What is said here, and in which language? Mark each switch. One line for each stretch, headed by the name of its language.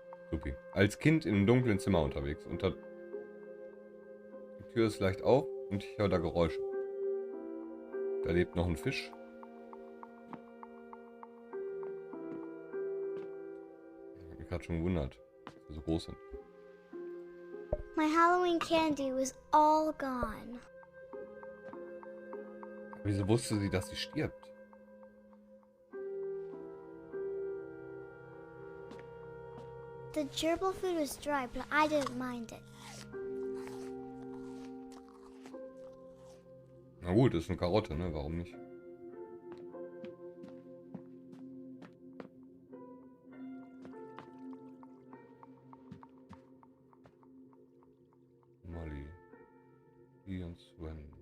German: Supi. Als Kind im dunklen Zimmer unterwegs. Die Tür ist leicht auf und ich höre da Geräusche. Da lebt noch ein Fisch. Ich hab mich gerade schon gewundert, dass sie so groß sind.
English: My Halloween candy was all gone.
German: Wieso wusste sie, dass sie stirbt?
English: The gerbil food was dry, but I didn't mind it.
German: Na gut, das ist eine Karotte, ne? Warum nicht? Molly. Und Sven.